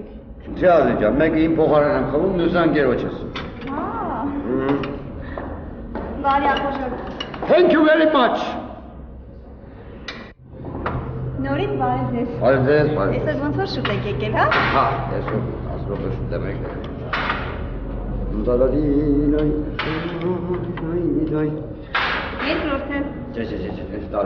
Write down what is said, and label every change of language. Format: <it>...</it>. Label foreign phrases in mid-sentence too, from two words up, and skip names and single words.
<hy>Չէ ազիջան, մեկը իմ փոխարեն եմ խմում, մյուսը ընկերոջս։ Հա։ Բարի ապօրինք։</hy> <en>Thank you very much։</en> <hy>Նորից բարև ձեզ։ Բարև ձեզ։ Այսօր ոնց որ շուտ եք եկել, հա։ Հա, այսօր 10 րոպե շուտ եմ եկել։ Երկրորդը։ Չէ, տարեք։</hy>